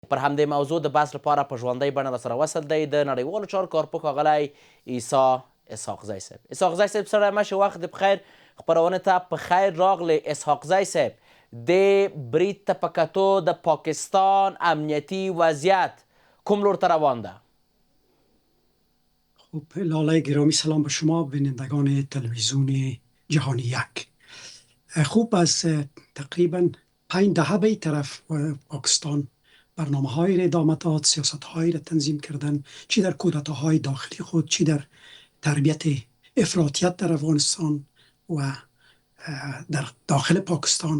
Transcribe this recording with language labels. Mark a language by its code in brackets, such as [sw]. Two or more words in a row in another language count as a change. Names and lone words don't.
[ps] پر همدې موضوع د بحث لپاره په ژوندۍ بڼه راسره وصل دی د نړیوالو چارو کارپوه ښاغلی عیسی اسحاقزی صاحب. اسحاقزی صاحب سړی مشه وخت د بخیر خپرونې ته په خیر راغلی. اسحاقزی صاحب د برید ته په کتو د پاکستان امنیتي وضعیت کوم لور ته روان ده؟ [fa] خب لاله گرامی، سلام به شما بینندگان تلویزیون جهانی یک. خوب از تقریبا 5 دهه به طرف پاکستان برنامه های را ادامه داد، سیاست های را تنظیم کردن، چی در کودتاهای داخلی خود، چی در تربیت افراطیت در افغانستان و در داخل پاکستان.